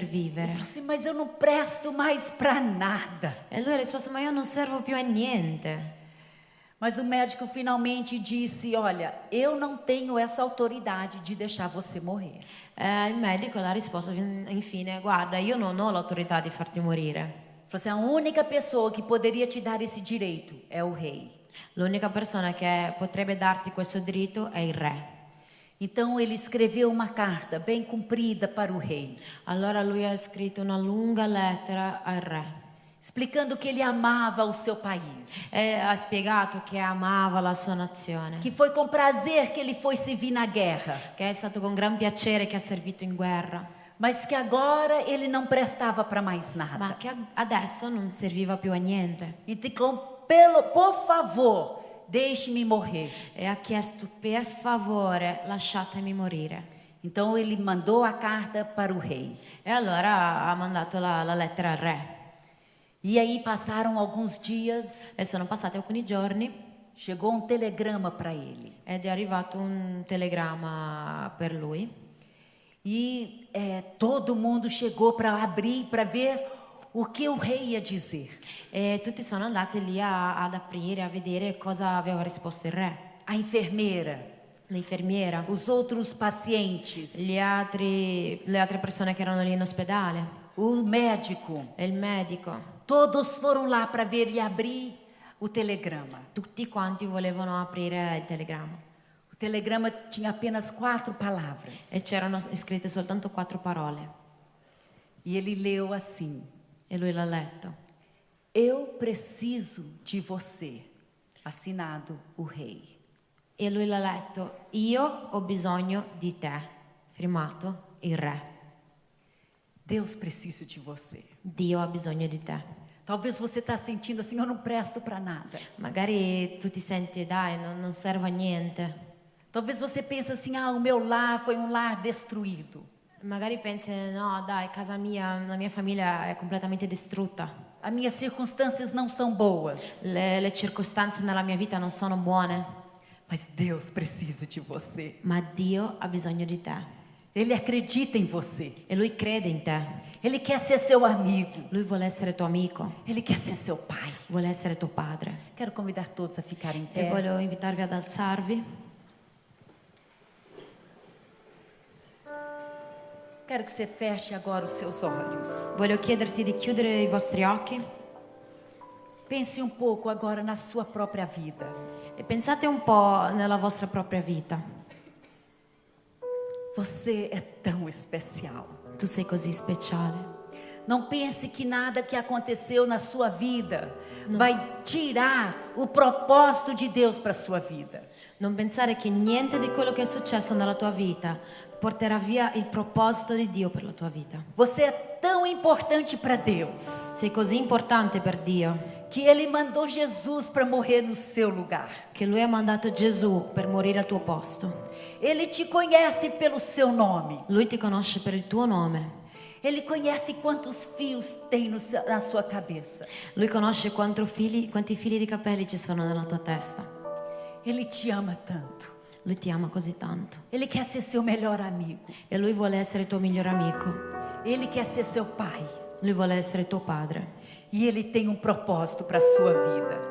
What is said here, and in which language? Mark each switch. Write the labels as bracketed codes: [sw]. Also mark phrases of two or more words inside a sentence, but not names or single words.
[pt] Ele [it] vivere. [pt] falou assim: mas eu não presto mais para nada. [it] E lui ha risposto, ma io non servo più a niente. [pt] Mas o médico finalmente disse: olha, eu não tenho essa autoridade de deixar você morrer. [it] Il medico le ha risposto infine, guarda, io non ho l'autorità di farti morire. [pt] Ele falou assim: a única pessoa que poderia te dar esse direito é o rei. [it] L'unica persona che potrebbe darti questo diritto è il re. [pt] Então ele escreveu uma carta bem comprida para o rei, [it] Allora lui ha scritto una lunga lettera al re [pt] explicando que ele amava o seu país, [it] e ha spiegato che amava la sua nazione, [pt] que foi com prazer que ele foi servir na guerra, [it] che è stato con gran piacere che ha servito in guerra, [pt] mas que agora ele não prestava para mais [it] ma [pt] nada. [it] che adesso non serviva più a niente. [pt] Então, por favor, deixe-me morrer. [it] E ha chiesto, per favore, lasciatemi morire. [pt] Então ele mandou a carta para o rei. [it] E allora ha mandato la lettera al re. [pt] E aí passaram alguns dias, [it] E sono passati alcuni giorni [pt] chegou um telegrama para ele. [it] ed è arrivato un telegramma per lui. [pt] E todo mundo chegou para abrir, para ver o que o rei ia dizer. [it] E tutti sono andati lì ad aprire, a vedere cosa aveva risposto il re. [pt] A enfermeira, [it] L'infermiera, [pt] os outros pacientes, [it] le altre persone che erano lì in ospedale, [pt] o médico, [it] e il medico, [pt] todos foram lá para ver ele abrir o telegrama. [it] tutti quanti volevano aprire il telegramma. [pt] O telegrama tinha apenas 4 palavras. [it] E c'erano scritte soltanto 4 parole. [pt] E ele leu assim: [it] E lui l'ha letto. [pt] eu preciso de você. Assinado o rei. [it] E lui l'ha letto. Io ho bisogno di te. Firmato il re. [pt] Deus precisa de você. [it] Dio ha bisogno di te. [pt] Talvez você está sentindo assim: eu não presto para nada. [it] Magari tu ti senti, dai, non serve a niente. [pt] Talvez você pense assim: ah, o meu lar foi um lar destruído. [it] Magari pensi, no, dai, casa mia, la mia famiglia è completamente distrutta. [pt] As minhas circunstâncias não são boas. [it] Le circostanze nella mia vita non sono buone, [pt] Mas Deus precisa de você. [it] ma Dio ha bisogno di te. [pt] Ele acredita em você. [it] E Lui crede in te. [pt] Ele quer ser seu amigo. [it] Lui vuole essere tuo amico, [pt] Ele quer ser seu pai. [it] vuole essere tuo padre. [pt] Quero convidar todos a ficarem em [it] E [pt] pé. [it] voglio invitarvi ad alzarvi. [pt] Quero que você feche agora os seus olhos. [it] Voglio chiederti di chiudere i vostri occhi [pt] Pense um pouco agora na sua própria vida. [it] e pensate un po' nella vostra propria vita. [pt] Você é tão especial. [it] Tu sei così speciale. [pt] Não pense que nada que aconteceu na sua vida vai tirar o propósito de Deus para a sua vida. [it] Non pensare che niente di quello che è successo nella tua vita porterà via il proposito di Dio per la tua vita. [pt] Você é tão importante para Deus [it] Sei così importante per Dio [pt] que Ele mandou Jesus para morrer no seu lugar. [it] che Lui ha mandato Gesù per morire al tuo posto. [pt] Ele te conhece pelo seu nome. [it] Lui ti conosce per il tuo nome. [pt] Ele conhece quantos fios tem na sua cabeça. [it] Lui conosce quanti fili di capelli ci sono nella tua testa. [pt] Ele te ama tanto. [it] Lui ti ama così tanto. [pt] Ele quer ser seu melhor amigo. [it] E Lui vuole essere tuo migliore amico. [pt] Ele quer ser seu pai. [it] Lui vuole essere tuo padre. [pt] E Ele tem um propósito para a sua vida.